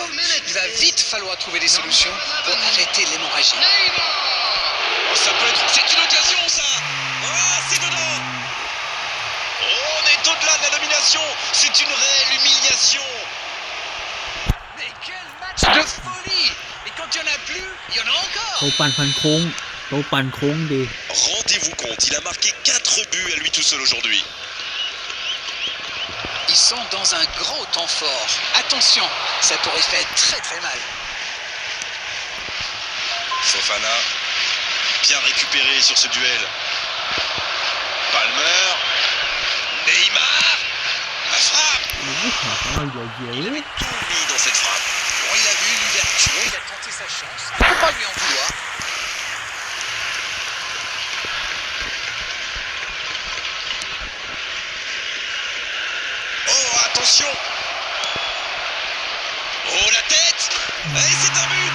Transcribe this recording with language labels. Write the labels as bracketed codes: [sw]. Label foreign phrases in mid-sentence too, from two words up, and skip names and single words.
[fr] Il va vite falloir trouver des solutions pour arrêter l'hémorragie. Oh, ça peut être... C'est une occasion, ça. Ah, c'est dedans. Oh, on est au-delà de la nomination. C'est une réelle humiliation. Mais quel match de folie! Et quand il n'y en a plus, il y en a เขา encore! [th] ปั่นพันโค้งเขาปั่นโค้งดี [fr] Rendez-vous compte, il a marqué 4 buts à lui tout seul aujourd'hui. Ils sont dans un gros temps fort. Attention, ça pourrait faire très très mal. Fofana, bien récupéré sur ce duel. Palmer, Neymar, la frappe. [th] โอ้ยขาเขาใหญ่เย [fr] Il อะ avait tout mis dans cette frappe. Bon, il a vu une ouverture, il a tenté sa chance. Il ne faut pas lui en vouloir. Oh, attention. Oh, la tête. Et c'est un but.